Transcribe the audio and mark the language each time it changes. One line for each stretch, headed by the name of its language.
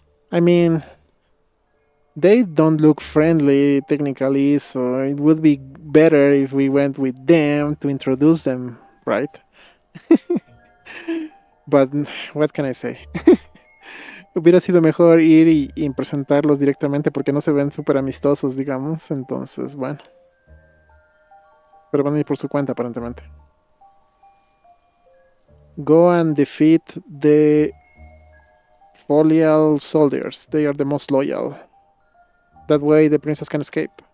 English: I mean, they don't look friendly, technically, so it would be better if we went with them to introduce them, right? But, what can I say?
Spanish: Hubiera sido mejor ir y presentarlos directamente porque no se ven súper amistosos, digamos. Entonces, bueno. Pero van a ir por su cuenta, aparentemente.
English: Go and defeat the folial soldiers. They are the most loyal. That way the princess can escape.